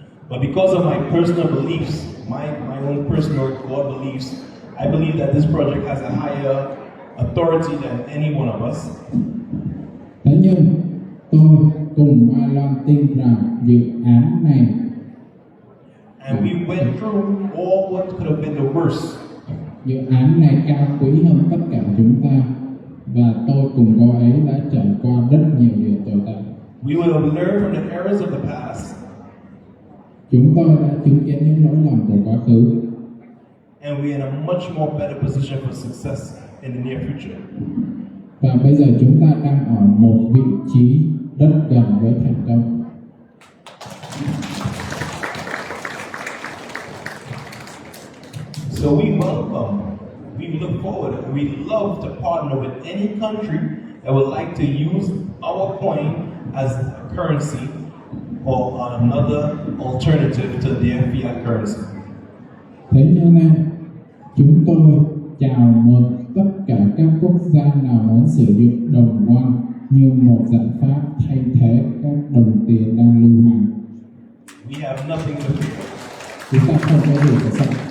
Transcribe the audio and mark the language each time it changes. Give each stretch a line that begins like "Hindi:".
English: But because of my personal beliefs, my own personal core beliefs, I believe that this project has a higher authority than any one of us.
Vietnamese: Thế nhưng tôi cùng Mai Loan tin rằng dự án này,
English: and we went through all what could have been the worst.
Vietnamese: Dự án này cao quý hơn tất cả chúng ta, và tôi cùng cô ấy đã trải qua rất nhiều điều tồi tệ.
English: We would have learned from the errors of the past.
Vietnamese: Chúng tôi đã chứng kiến những lỗi lầm của quá khứ.
English: And we're in a much more better position for success in the near future.
Vietnamese: Và bây giờ chúng ta đang ở một vị trí rất gần với thành công.
English: So we welcome, we look forward, and we love to partner with any country that would like to use our coin as a currency or another alternative to their fiat currency.
Vietnamese: Thế cho nên chúng tôi chào mừng tất cả các quốc gia nào muốn sử dụng đồng won như một giải pháp thay thế các đồng tiền đang lưu hành.
English: We have nothing to fear.
Vietnamese: Chúng ta không có gì phải sợ.